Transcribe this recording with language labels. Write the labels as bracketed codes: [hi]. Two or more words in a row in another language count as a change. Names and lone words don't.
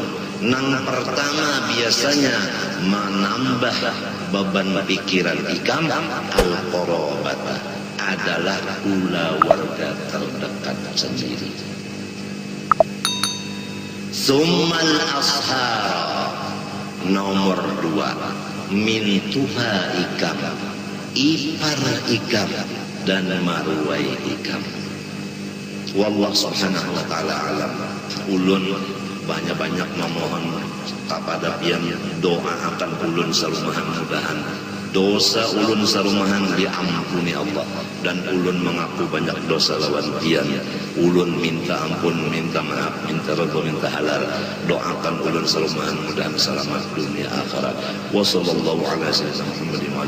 [bjn] Nang pertama biasanya menambah beban pikiran ikam al-qarabata, adalah keluarga terdekat sendiri. [ar] ثم العشيرة, nomor dua, min tuha ikam, ipar ikam dan maruai ikam. والله سبحانه وتعالى أعلم. [bjn] Ulun banyak-banyak memohon kepada pian doa akan ulun sarumahan, mudahan dosa ulun sarumahan diampuni Allah, dan ulun mengaku banyak dosa lawan pian. Ulun minta ampun, minta maaf, minta redha, minta halal. Doakan ulun sarumahan mudahan selamat dunia akhirat. [ar] وصلى الله على سيدنا محمد